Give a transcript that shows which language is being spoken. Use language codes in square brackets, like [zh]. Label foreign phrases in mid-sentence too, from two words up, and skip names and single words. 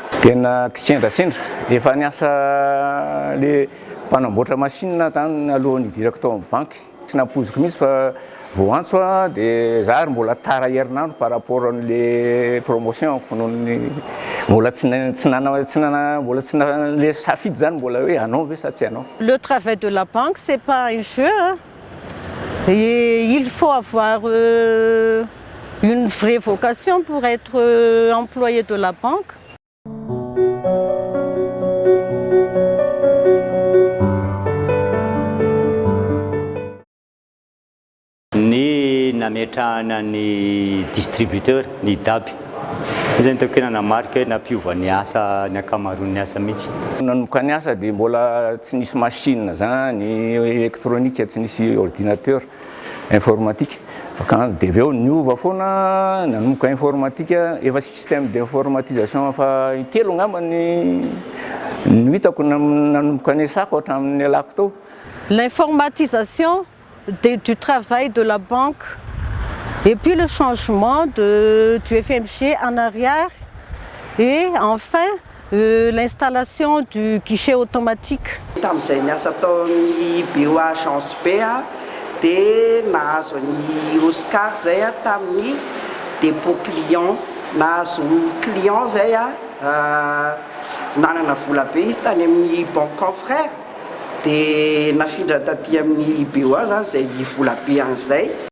[mg] Tena sendrasendra efa niasa le mpanamboatra machine tany alohan'ny hidirako tao amin'ny banky tsy nampoziko mihitsy fa vao antso dia za ary mbola tara herinandro [fr] par rapport [mg] an'le promotion mbola tsy le safidy zany mbola hoe anao ve sa tsy anao. [fr] Le travail de la banque, c'est pas un jeu. Et il faut avoir une vraie vocation pour être employé de la banque. [mg] Ny nametrahana ny distributeur ny DAB zany tokony nanamarika nampiova ny asa ny akamaroan'ny asa mihitsy. Nanomboka ny asa dia mbola tsy nisy machine zany électronique tsy nisy ordinateur informatique dia avy eo niova foana nanomboka informatique efa [fr] système d'informatisation [mg] fa telo angamba ny hitako nanomboka ny asako hatramin'ny alako tao. [fr] L'informatisation du travail de la banque et puis le changement du FMG en arrière et enfin l'installation du guichet automatique. [mg] Tamin'izay niasa taon'ny BOA Agence B dia nahazo ny Oscar zay tamin'ny [fr] dépôt client. [mg] Nahazo client zay nanana vola be izy tany amin'ny [fr] banque confrère [mg] dia nafindra taty amin'ny BOA zany zay vola be an'izay.